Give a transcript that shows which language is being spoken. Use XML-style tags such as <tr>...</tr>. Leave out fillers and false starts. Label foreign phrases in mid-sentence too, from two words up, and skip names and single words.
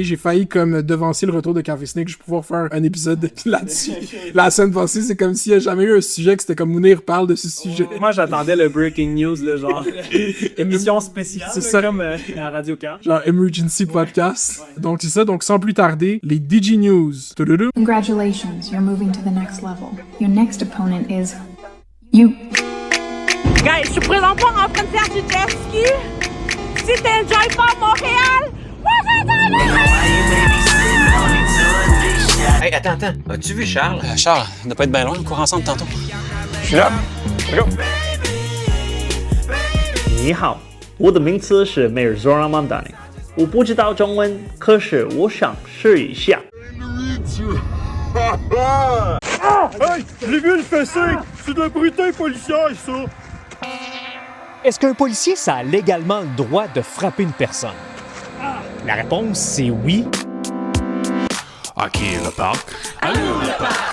<fr>J'ai failli comme devancer le retour de Café Snake. Je vais pouvoir faire un épisode là-dessus. La semaine passée, c'est comme s'il n'y a jamais eu un sujet que c'était comme Mounir parle de ce sujet. Moi, j'attendais le</fr> <en>breaking news,</en> <fr>là, genre émission spéciale, c'est ça, comme à Radio Car. Genre Emergency Podcast. Ouais. Donc c'est ça. Donc sans plus tarder, les Digi News. Tududu.</fr> <en>Congratulations, you're moving to the next level. Your next opponent is you. Guys,</en> <fr>je suis présentement en train de faire du jet ski. Si t'enjoy pas Montréal, Hey, attends. As-tu vu Charles? Charles, on doit pas être bien loin, on court ensemble tantôt. Je suis là. Go.</fr> <zh>你好，我的名字是 Mayor Zoran Mamdani。我不知道中文，可是我想试一下。</zh> <fr>Hey, je l'ai vu le fessé! C'est de la brutalité policière, ça! Est-ce qu'un policier, ça a légalement le droit de frapper une personne? La réponse, c'est oui. À qui le parc? Allô le parc!</fr>